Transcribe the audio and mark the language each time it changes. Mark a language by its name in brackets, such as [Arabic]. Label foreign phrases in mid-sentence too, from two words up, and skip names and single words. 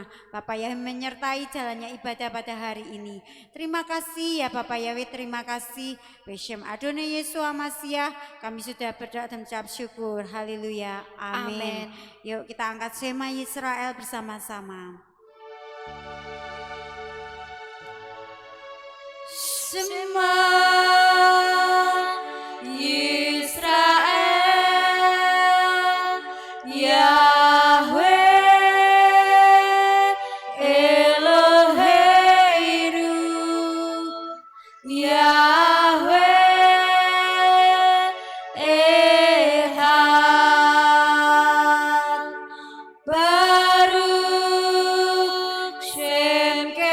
[Indonesian] Bapak Yahweh menyertai jalannya ibadah pada hari ini. Terima kasih ya Bapak Yahweh, terima kasih. [Hebrew] Beshem Adonai [Indonesian] Yesus Amasiah, kami sudah berdoa dan mengucap syukur. Haleluya. Amin. Yuk kita angkat Shema Yisrael bersama-sama. [Hebrew] שמע ישראל, יהוה אלוהינו, יהוה אחד, ברוך שם